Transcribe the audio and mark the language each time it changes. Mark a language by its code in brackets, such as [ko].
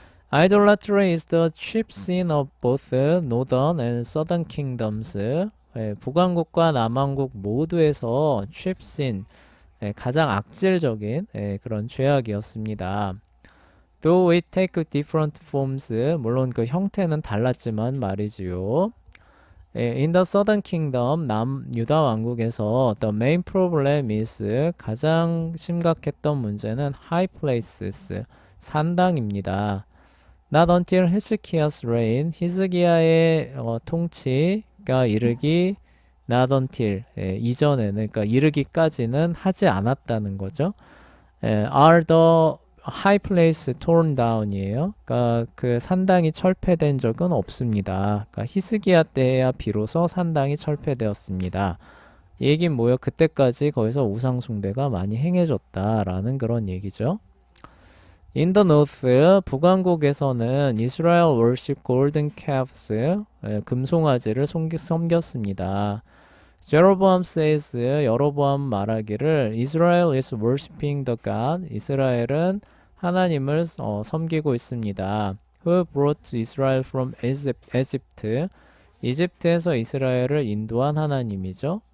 [en] Idolatry is the chief sin of both northern and southern kingdoms. [ko] 북왕국과 남왕국 모두에서 [en] chief sin, [ko] 가장 악질적인 그런 죄악이었습니다. [en] Though it take different forms, [ko] 물론 그 형태는 달랐지만 말이지요. [en] In the southern kingdom, [ko] 남유다 왕국에서 [en] the main problem is [ko] 가장 심각했던 문제는 [en] high places, [ko] 산당입니다. [en] Not until Hezekiah's reign, [ko] 히스기야의 통치가 이르기 [en] not until [ko] 이전에는 그러니까 이르기까지는 하지 않았다는 거죠. [en] are the high place torn down이에요. [ko] 그러니까 그 산당이 철폐된 적은 없습니다. 그러니까 히스기야 때야 비로소 산당이 철폐되었습니다. 이 얘기는 뭐예요? 그때까지 거기서 우상 숭배가 많이 행해졌다라는 그런 얘기죠. [en] In the north, [ko] 북왕국에서는 [en] Israel worship golden calves, [ko] 금송아지를 섬겼습니다. [en] Jeroboam says, [ko] 여로보암 말하기를 [en] Israel is worshiping the God. [ko] 이스라엘은 하나님을 섬기고 있습니다. [en] Who brought Israel from Egypt? [ko] 이집트에서 이스라엘을 인도한 하나님이죠.